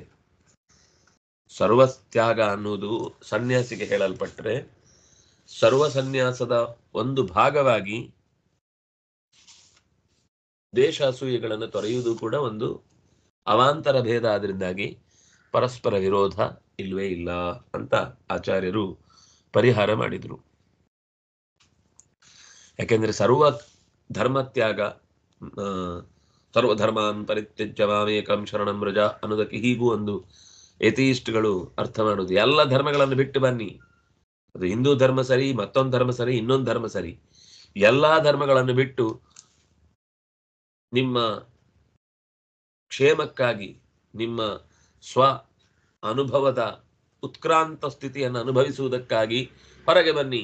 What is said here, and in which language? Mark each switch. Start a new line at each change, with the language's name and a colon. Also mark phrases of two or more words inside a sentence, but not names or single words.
Kannada: ಸರ್ವತ್ಯಾಗ ಅನ್ನುವುದು ಸನ್ಯಾಸಿಗೆ ಹೇಳಲ್ಪಟ್ಟರೆ, ಸರ್ವ ಸನ್ಯಾಸದ ಒಂದು ಭಾಗವಾಗಿ ದೇಶ ಅಸೂಯೆಗಳನ್ನು ತೊರೆಯುವುದು ಕೂಡ ಒಂದು ಅವಾಂತರ ಭೇದ. ಆದ್ರಿಂದಾಗಿ ಪರಸ್ಪರ ವಿರೋಧ ಇಲ್ವೇ ಇಲ್ಲ ಅಂತ ಆಚಾರ್ಯರು ಪರಿಹಾರ ಮಾಡಿದ್ರು. ಯಾಕೆಂದ್ರೆ ಸರ್ವ ಧರ್ಮತ್ಯಾಗ,
Sanskrit: ಸರ್ವಧರ್ಮಾನ್ ಪರಿತ್ಯಜ್ಯ ಮಾಮೇಕಂ ಶರಣಂ ವ್ರಜ
Kannada: ಅನ್ನೋದಕ್ಕೆ ಹೀಗೂ ಒಂದು ಎಥಿಯಿಸ್ಟ್ಗಳು ಅರ್ಥ ಮಾಡುದು, ಎಲ್ಲ ಧರ್ಮಗಳನ್ನು ಬಿಟ್ಟು ಬನ್ನಿ. ಅದು ಹಿಂದೂ ಧರ್ಮ ಸರಿ, ಮತ್ತೊಂದು ಧರ್ಮ ಸರಿ, ಇನ್ನೊಂದು ಧರ್ಮ ಸರಿ, ಎಲ್ಲಾ ಧರ್ಮಗಳನ್ನು ಬಿಟ್ಟು ನಿಮ್ಮ ಕ್ಷೇಮಕ್ಕಾಗಿ, ನಿಮ್ಮ ಸ್ವ ಅನುಭವದ ಉತ್ಕ್ರಾಂತ ಸ್ಥಿತಿಯನ್ನು ಅನುಭವಿಸುವುದಕ್ಕಾಗಿ ಹೊರಗೆ ಬನ್ನಿ.